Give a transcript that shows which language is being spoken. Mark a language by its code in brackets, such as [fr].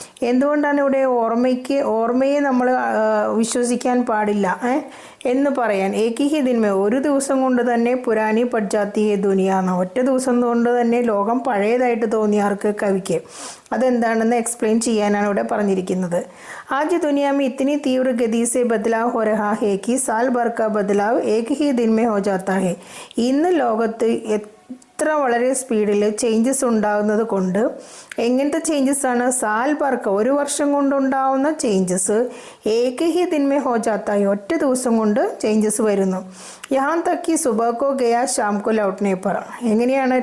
[ml] എന്തുകൊണ്ടാണ് ഇവിടെ ഓർമ്മയെ നമ്മൾ വിശ്വസിക്കാൻ പാടില്ല എന്ന് പറയാൻ? [hi] ഏക് ഹി ദിൻ മേ [ml] ഒരു ദിവസം കൊണ്ട് തന്നെ [hi] പുരാനി പട് ജാത്തി ഹെ ദുനിയ [ml] എന്ന ഒറ്റ ദിവസം കൊണ്ട് തന്നെ ലോകം പഴയതായിട്ട് തോന്നിയ ആർക്ക്? കവിക്ക്. അതെന്താണെന്ന് എക്സ്പ്ലെയിൻ ചെയ്യാനാണ് ഇവിടെ പറഞ്ഞിരിക്കുന്നത്. [hi] आज दुनिया में इतनी तीव्र गति से बदलाव हो रहा है कि साल भर का बदलाव एक ही दिन में हो जाता है. [ml] ഇന്ന് ലോകത്ത് എത്ര വളരെ സ്പീഡിൽ ചേഞ്ചസ് ഉണ്ടാകുന്നത് കൊണ്ട് എങ്ങനത്തെ ചേഞ്ചസ് ആണ്? [hi] സാൽ ബർക്ക [ml] ഒരു വർഷം കൊണ്ടുണ്ടാവുന്ന changes [hi] Ek he Din may ഹോ ജാത്താ ഹെ [ml] ഒറ്റ ദിവസം കൊണ്ട് ചേഞ്ചസ് വരുന്നു. [hi] യഹാൻ തക്കി സുബഹ് കോ ഗയാ ശാം കോ ലൗട്ട്നെ പർ. [ml] എങ്ങനെയാണ്?